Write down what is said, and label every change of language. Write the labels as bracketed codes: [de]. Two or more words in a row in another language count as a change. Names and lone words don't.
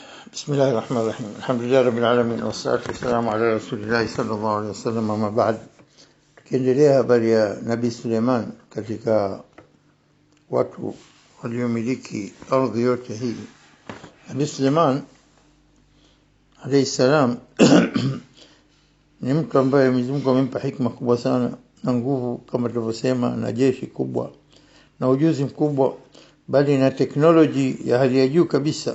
[ar] بسم الله الرحمن الرحيم. الحمد لله رب العالمين والصلاة والسلام على رسول الله صلى الله عليه وسلم. أما بعد, [sw] tukiendelea habari ya Nabii Suleiman katika watu waliomiliki ardhi yote hii. Nabii Suleiman alayhi salam ni mtu ambaye Mwenyezi Mungu amempa hikma kubwa sana na nguvu, kama tulivyosema, na jeshi kubwa na ujuzi mkubwa, bali na teknoloji ya hali ya juu kabisa.